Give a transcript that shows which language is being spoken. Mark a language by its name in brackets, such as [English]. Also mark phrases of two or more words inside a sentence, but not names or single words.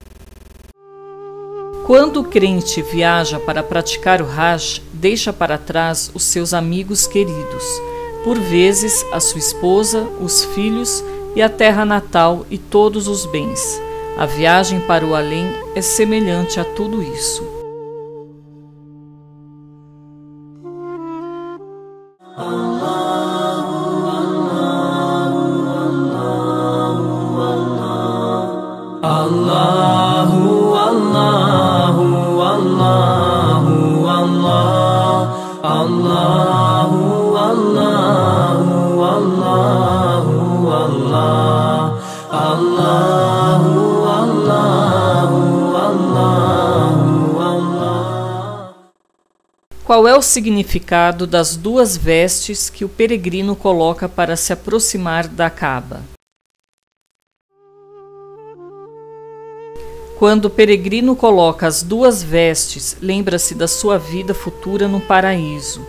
[Portuguese] Quando o crente viaja para praticar o Hajj, deixa para trás os seus amigos queridos, por vezes a sua esposa, os filhos e a terra natal e todos os bens. A viagem para o além é semelhante a tudo isso. [Arabic] اللهُ، اللهُ، اللهُ، الله. اللهُ، اللهُ، اللهُ، الله. اللهُ، اللهُ، اللهُ، الله. [Portuguese] Qual é o significado das duas vestes que o peregrino coloca para se aproximar da Kaaba? Quando o peregrino coloca as duas vestes, lembra-se da sua vida futura no paraíso.